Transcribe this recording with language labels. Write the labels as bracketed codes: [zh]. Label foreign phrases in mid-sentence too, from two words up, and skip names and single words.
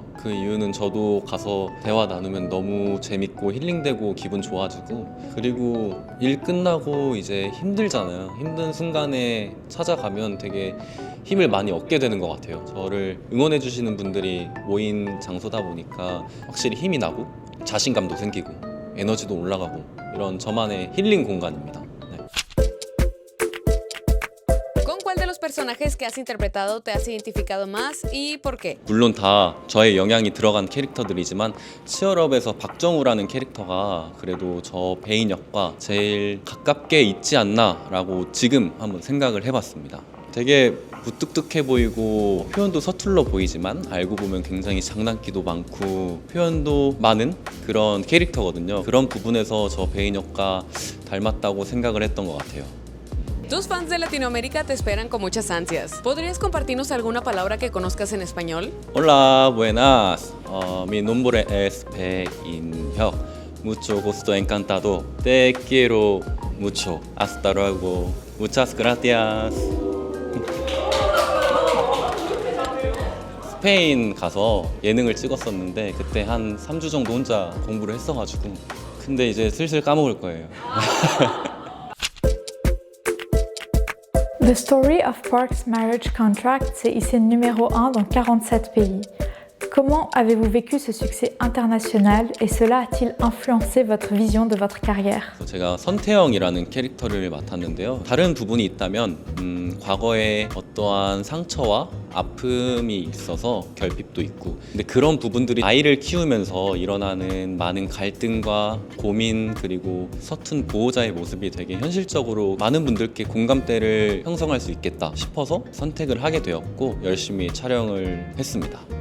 [ko] 그 이유는 저도 가서 대화 나누면 너무 재밌고 힐링되고 기분 좋아지고, 그리고 일 끝나고 이제 힘들잖아요. 힘든 순간에 찾아가면 되게 힘을 많이 얻게 되는 것 같아요. 저를 응원해 주시는 분들이 모인 장소다 보니까 확실히 힘이 나고 자신감도 생기고 에너지도 올라가고 이런 저만의 힐링 공간입니다. [es] ¿Con cuál de los personajes que has interpretado te has identificado más y por qué? [ko] 물론 다 저의 영향이 들어간 캐릭터들이지만 치얼업에서 박정우라는 캐릭터가 그래도 저 배인 역과 제일 가깝게 있지 않나 라고 지금 한번 생각을 해봤습니다. 되게 무뚝뚝해 보이고 표현도 서툴러 보이지만 알고 보면 굉장히 장난기도 많고 표현도 많은 그런 캐릭터거든요. 그런 부분에서 저 배인 역과 닮았다고 생각을 했던 것 같아요. [es] Tus fans de Latinoamérica te esperan con muchas ansias. ¿Podrías compartirnos alguna palabra que conozcas en español? Hola, buenas. Mi nombre es 배인혁. Mucho gusto, encantado. Te quiero mucho. Hasta luego. Muchas gracias. [ko] 스페인 가서 예능을 찍었었는데 그때 한 3주 정도 혼자 공부를 했어가지고 근데 이제 슬슬 까먹을 거예요. [fr] The Story of Park's Marriage Contract s'est hissé numéro 1 dans 47 pays. Comment avez-vous vécu ce succès international et cela a-t-il influencé votre vision de votre carrière? [ko] 제가 선태영이라는 캐릭터를 맡았는데요. 다른 부분이 있다면 과거에 어떠한 상처와 아픔이 있어서 결핍도 있고 근데 그런 부분들이 아이를 키우면서 일어나는 많은 갈등과 고민 그리고 서툰 보호자의 모습이 되게 현실적으로 많은 분들께 공감대를 형성할 수 있겠다 싶어서 선택을 하게 되었고 열심히 촬영을 했습니다.